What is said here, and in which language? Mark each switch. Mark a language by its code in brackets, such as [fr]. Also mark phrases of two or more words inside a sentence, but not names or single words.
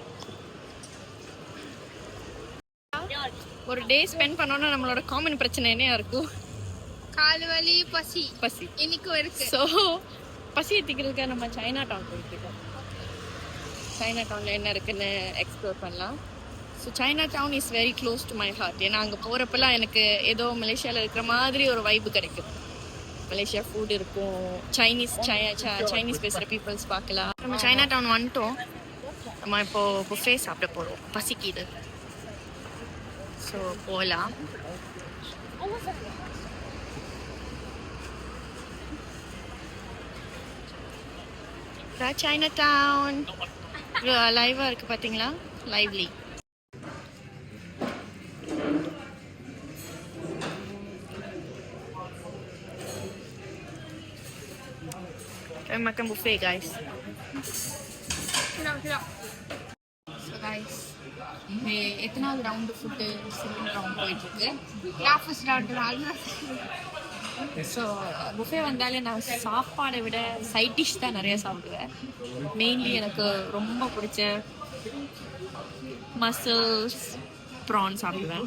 [ta] ஒரு [en] day spend [ta] பண்ணோன்னா நம்மளோட காமன் பிரச்சனை என்ன இருக்கும்? கால் வலி, பசி பசி இன்னைக்கும் இருக்கு. ஸோ பசி எடுத்துக்கிறதுக்காக நம்ம சைனா டவுன் போயிட்டுருக்கோம். சைனா டவுனில் என்ன இருக்குன்னு எக்ஸ்ப்ளோர் பண்ணலாம். [en] So China Town is very close to my heart. [ta] ஏன்னா அங்கே போகிறப்பெல்லாம் எனக்கு ஏதோ மலேசியாவில் இருக்கிற மாதிரி ஒரு வைப்பு கிடைக்கும். மலேசியா ஃபுட் இருக்கும், சைனீஸ் பேசுகிற பீப்புள்ஸ் பார்க்கலாம். நம்ம சைனா டவுன் வந்துட்டோம். நம்ம இப்போது புஃபே சாப்பிட போகிறோம். பசிக்குது. ஸோ போகலாம். சைனா டவுன் லைவாக இருக்குது பார்த்தீங்களா? [en] லைவ்லி. [ms] makan [en] buffet guys. So guys, [ta] இது எத்தனாவது [en] round food? second round [ta] போயிட்டுருக்கு. நான் [en] first round. [ta] ஸோ புஃபே வந்தாலே நான் சாப்பாடை விட [en] side dish [ta] தான் நிறைய சாப்பிடுவேன். மெயின்லி எனக்கு ரொம்ப பிடிச்ச [en] mussels prawn [ta] சாப்பிடுவேன்.